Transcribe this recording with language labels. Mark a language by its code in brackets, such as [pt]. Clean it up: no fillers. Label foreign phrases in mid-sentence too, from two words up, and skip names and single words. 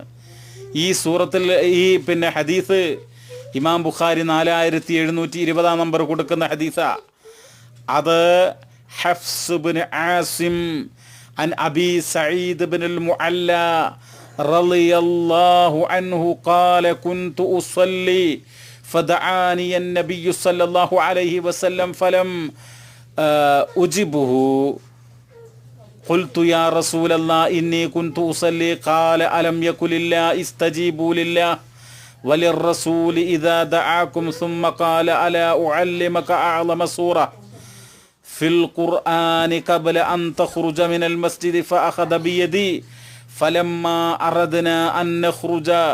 [ml] ഈ സൂറത്തിൽ ഈ ഹദീസ് ഇമാം ബുഖാരി 4720 നമ്പർ കൊടുക്കുന്ന ഹദീസ. [ar] അത് حفص بن عاصم عن أبي سعيد بن المعلى رضي الله عنه قال كنت أصلي ഫദആനി النبي صلى الله عليه وسلم فلم أجبه قلت يا رسول الله إني كنت أصلي قال ألم يكن لله استجيبوا لله وللرسول إذا دعاكم ثم قال ألا أعلمك أعظم سورة في القرآن قبل أن تخرج من المسجد فأخذ بيدي فلما أردنا أن نخرج